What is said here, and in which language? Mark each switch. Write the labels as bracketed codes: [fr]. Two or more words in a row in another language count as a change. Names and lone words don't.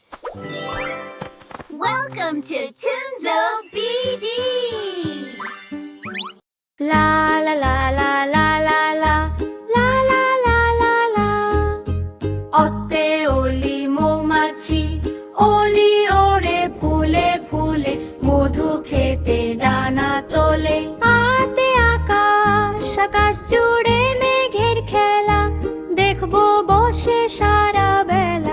[en] Welcome to Toonzo BD! La la la la [bn] la la la la la la la la অতে অলি মৌমাছি অলি ওড়ে ফুলে ফুলে মধু খেতে ডানা তোলে আতে আকাশ আকাশ জুড়ে মেঘের খেলা দেখবো বসে সারা বেলা